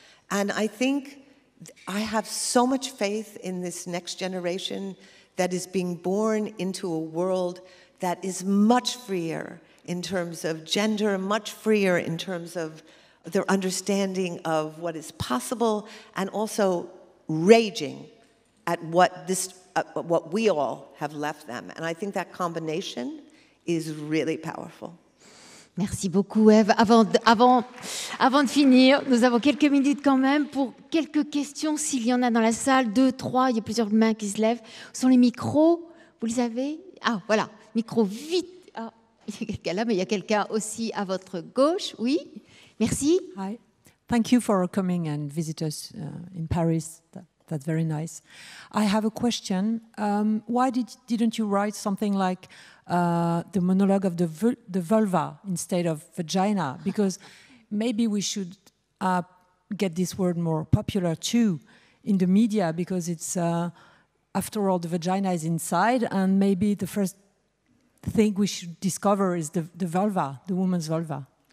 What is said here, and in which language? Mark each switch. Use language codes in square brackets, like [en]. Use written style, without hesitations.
[en] And I think I have so much faith in this next generation that is being born into a world that is much freer in terms of gender, much freer in terms of their understanding of what is possible, and also raging at what we all have left them. And I think that combination is really powerful. [fr] Merci beaucoup, Ève. Avant de finir, nous avons quelques minutes quand même pour quelques questions, s'il y en a dans la salle. 2, 3, il y a plusieurs mains qui se lèvent. Où sont les micros? Vous les avez? Ah, voilà. Micro vite. Ah, il y a quelqu'un là, mais il y a quelqu'un aussi à votre gauche. Oui, merci. [en] Hi. Thank you for coming and visit us in Paris. That's very nice. I have a question. Why didn't you write something like the monologue of the vulva instead of vagina? Because maybe we should get this word more popular too in the media, because it's, after all, the vagina is inside, and maybe the first thing we should discover is the vulva, the woman's vulva.